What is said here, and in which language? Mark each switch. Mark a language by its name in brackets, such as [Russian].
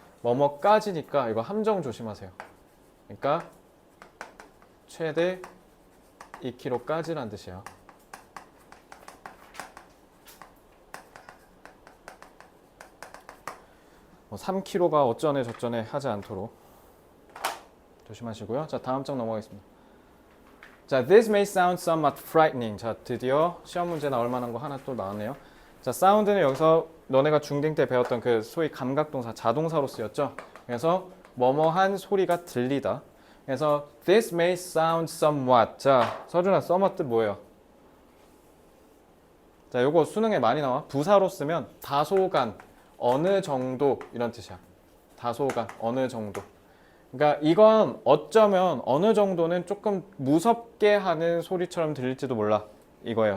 [Korean] 뭐뭐까지니까 이거 함정 조심하세요. 그러니까 최대 2kg까지란 뜻이야. 뭐 3kg가 어쩌네 저쩌네 하지 않도록 조심하시고요. 자, 다음 장 넘어가겠습니다. [English] 자, this may sound somewhat frightening. [Korean] 자, 드디어 시험 문제 나올 만한 거 하나 또 나왔네요. 자, 사운드는 여기서 너네가 중딩 때 배웠던 그 소위 감각동사 자동사로 쓰였죠. 그래서 뭐뭐한 소리가 들리다. [English] 그래서 this may sound somewhat. [Korean] 자, 서준아, somewhat 뜻 뭐예요? 자, 요거 수능에 많이 나와. 부사로 쓰면 다소간, 어느 정도 이런 뜻이야. 다소간, 어느 정도. 그러니까 이건 어쩌면 어느 정도는 조금 무섭게 하는 소리처럼 들릴지도 몰라. 이거예요.